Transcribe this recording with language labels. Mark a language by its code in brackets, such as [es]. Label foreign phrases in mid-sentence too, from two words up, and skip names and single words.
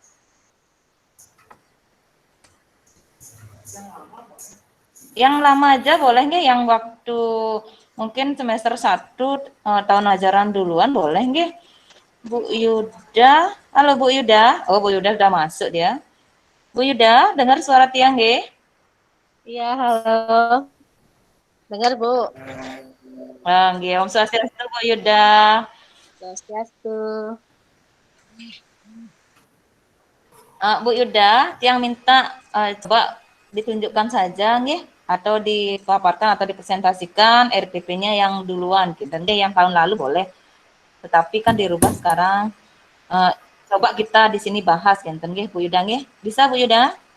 [id] Yang lama aja boleh nggak? Yang waktu mungkin semester 1 tahun ajaran duluan boleh nggak? Bu Yuda, halo Bu Yuda. Oh, Bu Yuda sudah masuk dia. Bu Yuda, dengar suara tiang nggih? Iya, halo. Dengar, Bu. Nggih, [ban] Om Swastiastu [id] Bu Yuda. Swastiastu. Bu Yuda, tiang minta coba ditunjukkan saja nggih atau dipaparkan atau dipresentasikan RPP-nya yang duluan gitu. Nggih, yang tahun lalu boleh. Tetapi kan dirubah sekarang. Coba kita di sini bahas gitu nggih Bu Yuda nggih. Bisa Bu Yuda?